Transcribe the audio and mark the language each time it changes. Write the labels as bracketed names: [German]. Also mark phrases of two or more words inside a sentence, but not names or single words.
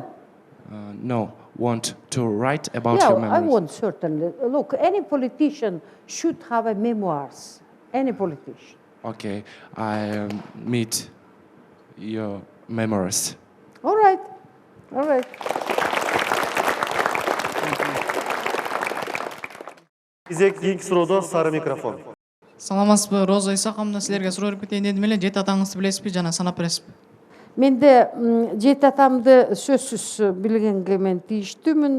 [English] No, want to write about Yeah, your memories. I want, certainly. Look, any politician should have a memoirs. Any politician. Okay, I meet your memories. All right. All right. [Kyrgyz] Кезек кийинки суроодо сары микрофон. Саламатсызбы, Роза Исаковна, силерге суроо берип кетейин дедим эле. Жети атаңызды билесизби жана санап бересизби? Менде жети атамды сөзсүз билгенге мен тийиштүүмүн.